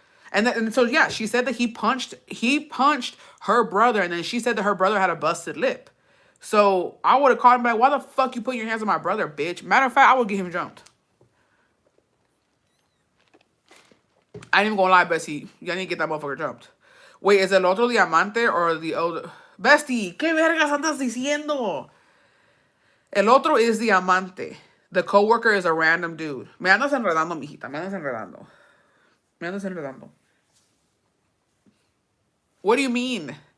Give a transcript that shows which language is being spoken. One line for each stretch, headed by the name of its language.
English: And so, yeah, she said that he punched her brother, and then she said that her brother had a busted lip. So I would have called him like, why the fuck you put your hands on my brother, bitch? Matter of fact, I would get him jumped. I ain't even gonna lie, Bessie. Y'all need to get that motherfucker jumped. Wait, is el otro diamante or the other?
Spanish: Bestie, ¿qué vergas andas diciendo?
English: El otro is diamante. The coworker is a random dude.
Spanish: Me andas enredando, mijita. Me andas enredando. Me andas enredando.
English: What do you mean?